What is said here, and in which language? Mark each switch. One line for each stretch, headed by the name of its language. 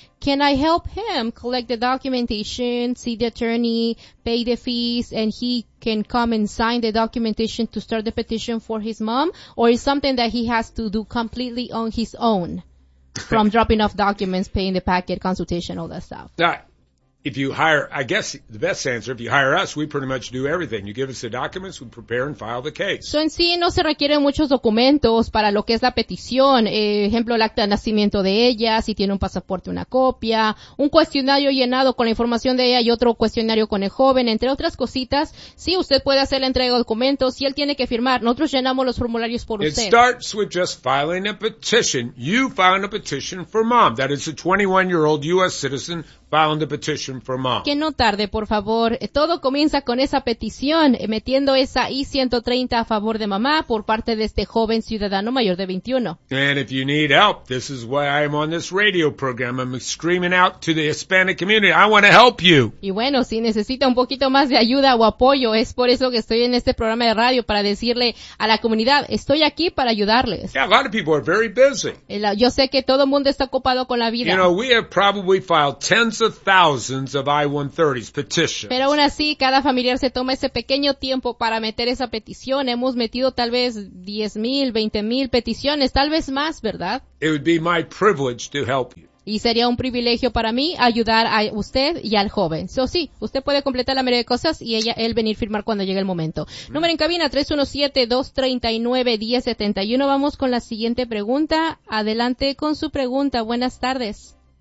English: Can I help him collect the documentation, see the attorney, pay the fees, and he can come and sign the documentation to start the petition for his mom? Or is something that he has to do completely on his own? From dropping off documents, paying the packet, consultation, all that stuff. Now, if you hire, I guess the best answer, if you hire us, we pretty much do everything. You give us the documents, we prepare and file the case.
Spanish: So, en sí, no se requieren muchos documentos para lo que es la petición. Ejemplo, el acta de nacimiento de ella, si tiene un pasaporte, una copia, un cuestionario llenado con la información de ella y otro cuestionario con el joven, entre otras cositas. Sí, usted puede hacer la entrega de documentos y él tiene que firmar. Nosotros llenamos los formularios por
English: it
Spanish: usted.
English: It starts with just filing a petition. You filed a petition for mom. That is a 21-year-old U.S. citizen filing the petition for mom.
Spanish: Que no tarde, por favor. Todo comienza con esa petición, metiendo esa I-130 a favor de mamá por parte de este joven ciudadano mayor de 21.
English: And if you need help, this is why I am on this radio program. I'm screaming out to the Hispanic community. I want to help you.
Spanish: Y bueno, si necesita un poquito más de ayuda o apoyo, es por eso que estoy en este programa de radio, para decirle a la comunidad, estoy aquí para ayudarles.
English: Yeah, a lot of people are very busy.
Spanish: Yo sé que todo el mundo está ocupado con la vida.
English: You know, we have probably filed tens of thousands of I-130s petitions.
Spanish: Pero aún así, cada familiar se toma ese pequeño tiempo para meter esa petición. Hemos metido tal vez 10,000, 20,000 peticiones, tal vez más, ¿verdad?
English: It would be my privilege to help you.
Spanish: Y sería un privilegio para mí ayudar a usted y al joven. So, sí, usted puede completar la mayoría de cosas y ella, él venir firmar cuando llegue el momento. Mm-hmm. Número en cabina, 317-239-1071. Vamos con la siguiente pregunta. Adelante con su pregunta. Buenas tardes.